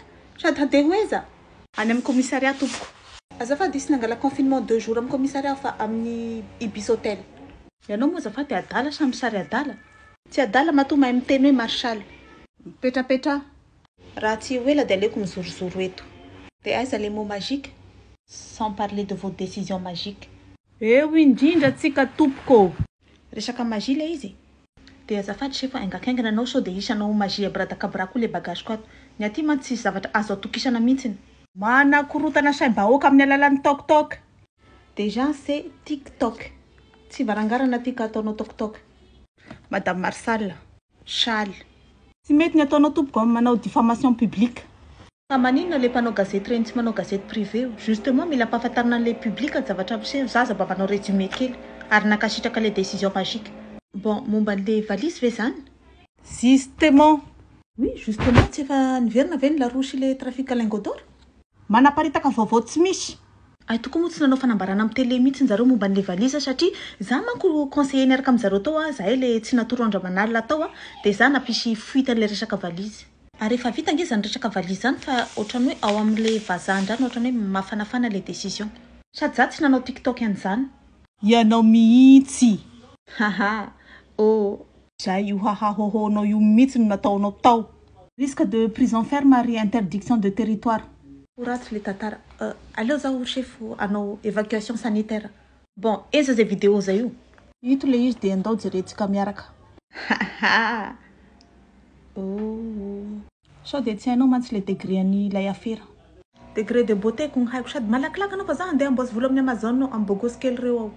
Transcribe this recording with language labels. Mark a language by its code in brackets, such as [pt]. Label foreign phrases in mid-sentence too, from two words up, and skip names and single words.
[mg] Sady handeha hoeza any amin'ny commissariat tompoko. Azafady isy nangala confinement 2 jours amin'ny commissariat fa amin'ny Ibis Hotel. Ianao moa azafady adala sa misary adala? Tsy adala matoa mahay miteny hoe Marshall. Petrapetra. Raha tsy ho ela de aleoko mizorozoro eto. [fr] De aiza les mots magiques? Sans parler de vos décisions magiques. [mg] Eo indrindra tsika tompoko. Resaka magie le izy. De azafady chef engakaingana anao sao de isanao magie abradakabra koa le bagage ko ato. Ny aty man tsisy zavatra azo atokisana mihitsiny. Manakorotana saim-bahoaka amin'ny alalan'ny TokTok. [fr] Déjà c'est TikTok. [mg] Tsy varangarana ty ka ataonao TokTok. Madame Marshall. Chaly. Tsy mety ny ataonao tompoko manao [fr] diffamation publique. [mg] Fa maninona le mpanao gazety reny tsy manao gazety privé? Justement mila ampahafantarina le public ny zavatra ampiseho zaza mba manao résumé kely ary nakasitraka le [fr] décision magique. [mg] Bon, momba le valise ve zany? Justement. [fr] Oui, justement [mg] tsy efa niverina ve ny laroche [fr] le trafic lingot d'or? [mg] Manaparitaka vaovao tsy misy. Ay toko moa tsy nanao fanambarana amin'ny télé mihitsy zareo momba le valise satria za manko conseiller niaraka amin'ny zareo tao zahay le tsy natoro Andramanalina tao de za nampisy fuite le resaka valise. Ary efa vita nge zany resaka valise zany fa ohatrany hoe ao amin'le vazahan-drano ohatrany hoe mafanafana le décision. Sady za tsy nanao TikTok an'izany. Ianao mihitsy. Haha. Oh, zay io hahahohonao io mihitsy no nataonao tao. [fr] Risque de prison ferme ary interdiction de territoire. [mg] Ratsy le tantara. Aleo zaho chef anao [fr] évacuation sanitaire. [mg] Bon, eza zay vidéo zay io? Ito le izy de andao jerentsika miaraka. Haha. Oh. Sao de tsy hainao mantsy le degré an'ilay affaire. [fr] Degré de beauté [mg] kung haiko sady malakilaky anao fa za andeha amboazy vola amin'ny Amazon no ambogosy kely reo ao.